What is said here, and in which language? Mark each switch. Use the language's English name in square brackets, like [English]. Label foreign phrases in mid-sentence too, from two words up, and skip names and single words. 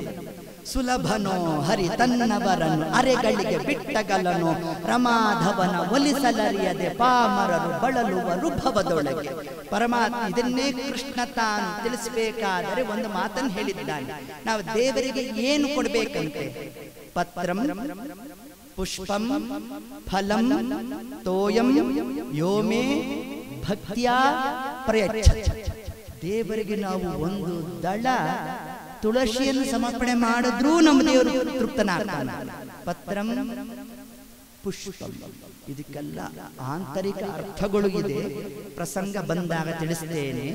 [Kannada] ಸುಲಭನೋ ಹರಿ ತನ್ನವರನ್ನು ಅರೆಗಳಿಗೆ ಬಿಟ್ಟಗಲನೋ, ರಮಾಧವನ ಒಲಿಸಲರಿಯದೆ ಪಾಮರರು ಬಳಲುವರು ಭವದೊಳಗೆ. ಪರಮಾತ್ಮ ಇದನ್ನೇ ಕೃಷ್ಣ ತಾನು ತಿಳಿಸಬೇಕಾದರೆ ಒಂದು ಮಾತನ್ನು ಹೇಳಿದ್ದಾನೆ. ನಾವು ದೇವರಿಗೆ ಏನು ಕೊಡಬೇಕಂತೆ? [Sanskrit] ಪತ್ರಂ ಪುಷ್ಪಂ ಫಲಂ ತೋಯಂ ಯೋಮೇ ಭಕ್ತ್ಯಾ ಪ್ರಯಚ್ಛತಿ. [Kannada] ದೇವರಿಗೆ ನಾವು ಒಂದು ದಳ ತುಳಸಿಯನ್ನು ಸಮರ್ಪಣೆ ಮಾಡಿದ್ರೂ ನಮ್ಮ ದೇವರು ತೃಪ್ತನಾಗ್ತಾನೆ. [Sanskrit] ಪತ್ರಂ ಪುಷ್ಪಂ, [Kannada] ಇದಕ್ಕೆಲ್ಲ ಆಂತರಿಕ ಅರ್ಥಗಳು ಇದೆ, ಪ್ರಸಂಗ ಬಂದಾಗ ತಿಳಿಸ್ತೇನೆ.